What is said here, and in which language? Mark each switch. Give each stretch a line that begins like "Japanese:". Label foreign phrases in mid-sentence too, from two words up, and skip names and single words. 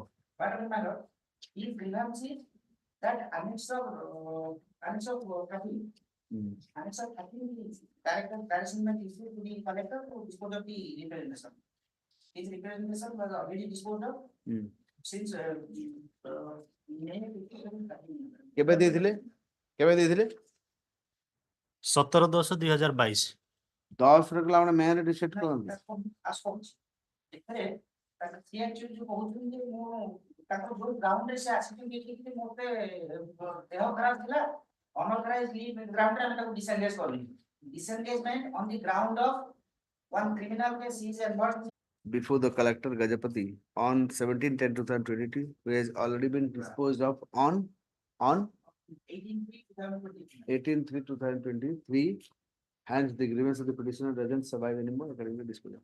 English: But madam, if grievance is that annex of traffic. Annex of traffic is direct harassment issue to the collector to dispose of the representation. His representation was already disposed of since May.
Odia: केबे ଦେଇଥିଲେ? केबे ଦେଇଥିଲେ? 17/10/2022 10 ର କଲା ଆମେ ମେନ୍ ରିସେଟ୍ କରନ୍ତି। ଏଥିରେ ତାଙ୍କ ସିଏ actually ଯୋଉ କହୁଛନ୍ତି ଯେ ମୁଁ ତାଙ୍କ ଯୋଉ ଗ୍ରାଉଣ୍ଡରେ ସେ ଆସିଛନ୍ତି ଦେଖିକି ମୋତେ ଦେହ ଖରାପ ଥିଲା
English: unauthorized leave ground
Odia: ରେ ଆମେ ତାକୁ disengage କଲି
English: disengagement on the ground of one criminal case is involved Before the collector Gajapati on 17/10/2022, who has already been disposed of on 18/3/2023. Hence, the grievance of the petitioner doesn't survive anymore according to disposal.